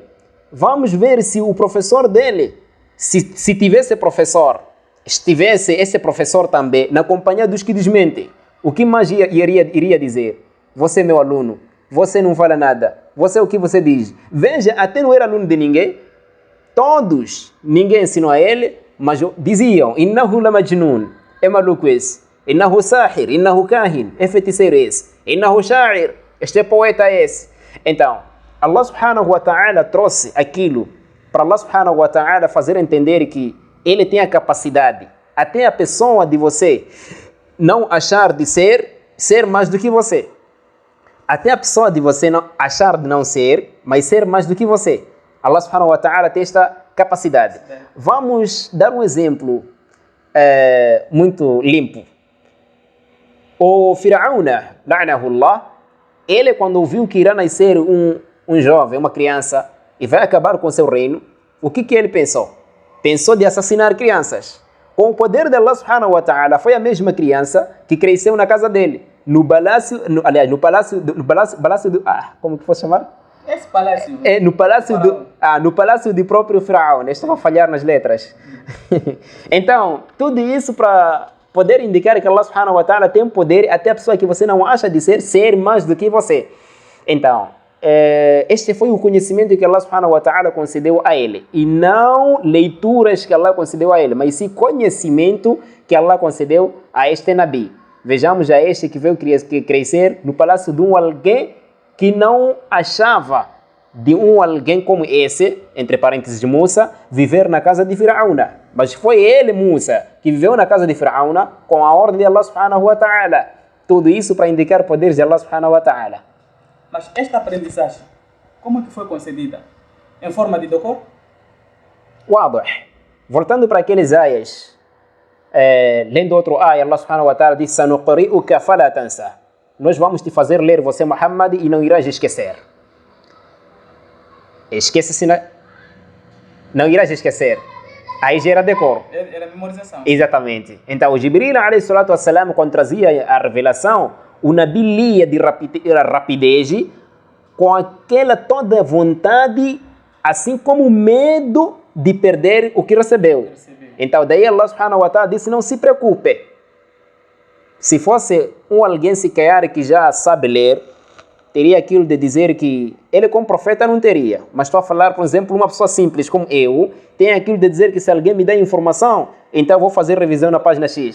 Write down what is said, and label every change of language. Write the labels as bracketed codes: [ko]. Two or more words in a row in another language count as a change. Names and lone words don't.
[pt] Vamos ver se o professor dele, se tivesse professor, estivesse esse professor também na companhia dos que desmentem, o que mais iria dizer? Você é meu aluno, você não fala nada, você o que você diz? Veja, até não era aluno de ninguém, todos, ninguém ensinou a ele, mas diziam, [ar] إنه لمجنون, [pt] é maluco esse. [ar] إنه ساحر، إنه كاهن, [pt] é feiticeiro esse. [ar] إنه شاعر, [pt] este é poeta esse. Então, [ar] الله سبحانه وتعالى [pt] trouxe aquilo para [ar] الله سبحانه وتعالى [pt] fazer entender que ele tem a capacidade, até a pessoa de você não achar de ser mais do que você. Até a pessoa de você não achar de não ser, mas ser mais do que você. [ar] الله سبحانه وتعالى [pt] tem esta capacidade. Vamos dar um exemplo muito limpo. O Firaúna, la'nahullah, ele quando viu que irá nascer um jovem, uma criança, e vai acabar com seu reino, o que ele pensou? Pensou de assassinar crianças. Com o poder de [ar] الله سبحانه وتعالى, [pt] foi a mesma criança que cresceu na casa dele. No palácio do... como que fosse chamar? Esse palácio. No palácio do próprio Firaúna. Estava a falhar nas letras. Então, tudo isso para poder indicar que [ar] الله سبحانه وتعالى [pt] tem poder até a pessoa que você não acha de ser mais do que você. Então, este foi o conhecimento que [ar] الله سبحانه وتعالى [pt] concedeu a ele. E não leituras que Allah concedeu a ele, mas sim conhecimento que Allah concedeu a este Nabi. Vejamos a este que veio crescer no palácio de um alguém que não achava de um alguém como esse, entre parênteses de Musa, viver na casa de Firaúna. Mas foi ele, Musa, que viveu na casa de Firaúna com a ordem de [ar] الله سبحانه وتعالى. [pt] Tudo isso para indicar poderes de [ar] الله سبحانه وتعالى. [pt] Mas esta aprendizagem, como é que foi concedida? Em forma de docor? Wadah. Voltando para aqueles ayas, lendo outro ayah, [ar] الله سبحانه وتعالى [pt] diz: [ar] سنقرئك فلا تنسى. [pt] Nós vamos te fazer ler você, Muhammad, e não irás esquecer. Esquece-se, não irás esquecer. Aí gera decoro. Era memorização. Exatamente. Então, o Jibril, [ar] عليه الصلاة والسلام, [pt] quando trazia a revelação, o Nabi lia de rapidez, com aquela toda vontade, assim como medo de perder o que recebeu. Então, daí [ar] الله سبحانه وتعالى [pt] disse: não se preocupe. Se fosse alguém se calhar que já sabe ler, teria aquilo de dizer que ele como profeta não teria. Mas estou a falar, por exemplo, uma pessoa simples como eu, tem aquilo de dizer que se alguém me dá informação, então vou fazer revisão na página X.